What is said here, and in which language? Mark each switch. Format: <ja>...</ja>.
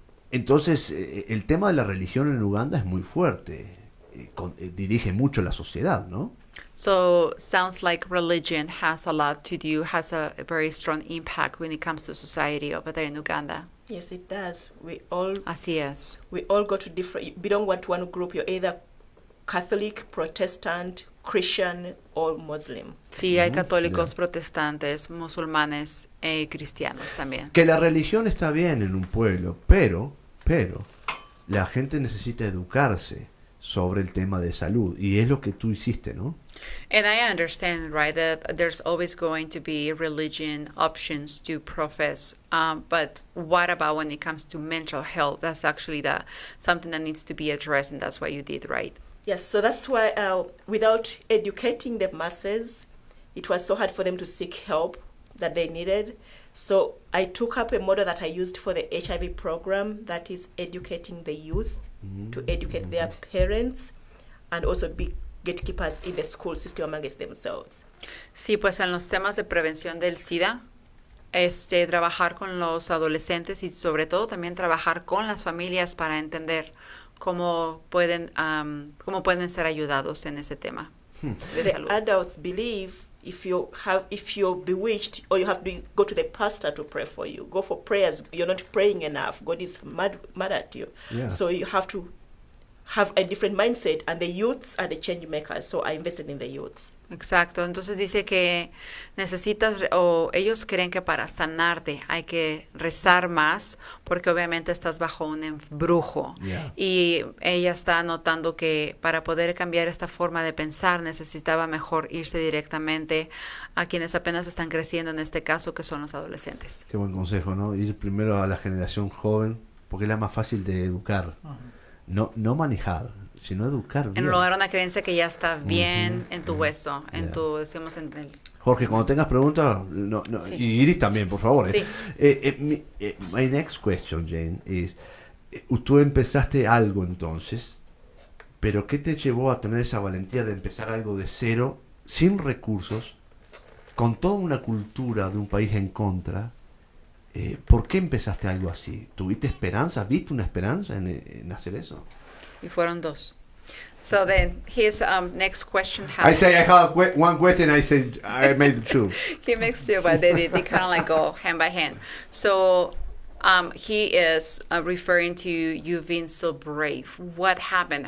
<es>Entonces, el tema de la religión en Uganda es muy fuerte, dirige mucho la sociedad, ¿no?</es> <en>So, sounds like religion has a very strong impact when it comes to society over there in Uganda. Yes, it does.</en> <es>Así es.</es> <en>We all go to we don't want one group. You're either Catholic, Protestant, Christian, or Muslim.</en> <es>Sí, hay católicos, protestantes, musulmanes y cristianos también. Que la religión está bien en un pueblo, pero la gente necesita educarse sobre el tema de salud, y es lo que tú hiciste, ¿no?</es> <en>And I understand, right, that there's always going to be religion options to profess, but what about when it comes to mental health? That's actually something that needs to be addressed, and that's what you did, right? Yes, so that's why without educating the masses, it was so hard for them to seek help that they needed. So I took up a model that I used for the HIV program, that is educating the youth to educate their parents. and also be gatekeepers in the school system amongst themselves.</en> <es>Sí, pues en los temas de prevención del SIDA, trabajar con los adolescentes y sobre todo también trabajar con las familias para entender cómo pueden ser ayudados en ese tema de</es> <en>The</en> <es>salud.</es> <en>adults believe if you're bewitched or you have to go to the pastor to pray for you, go for prayers, you're not praying enough, God is mad at you. Yeah. So you have to have a different mindset, and the youths are the change makers, so I invested in the youths.</en> <es>Exacto, entonces dice que necesitas, o ellos creen que para sanarte hay que rezar más, porque obviamente estás bajo un embrujo.</es> <en>Yeah.</en> <es>Y ella está notando que para poder cambiar esta forma de pensar necesitaba mejor irse directamente a quienes apenas están creciendo, en este caso, que son los adolescentes. Qué buen consejo, ¿no? Ir primero a la generación joven, porque es la más fácil de educar. No manejar, sino educar bien. En lugar de una creencia que ya está bien en tu hueso, en tu, decimos, en el... Jorge, cuando tengas preguntas, Sí. y Iris también, por favor. Sí.</es> <en>My next question, Jane, is,</en> <es>tú empezaste algo entonces, pero ¿qué te llevó a tener esa valentía de empezar algo de cero, sin recursos, con toda una cultura de un país en contra? ¿Por qué empezaste algo así? ¿Tuviste esperanza? ¿Viste una esperanza en hacer eso? Y fueron dos.</es> <en>So then his next question I has... say I have one question, I say I made two. He makes two, but they kind of like go hand by hand. So he is referring to you being so brave. What happened?</en>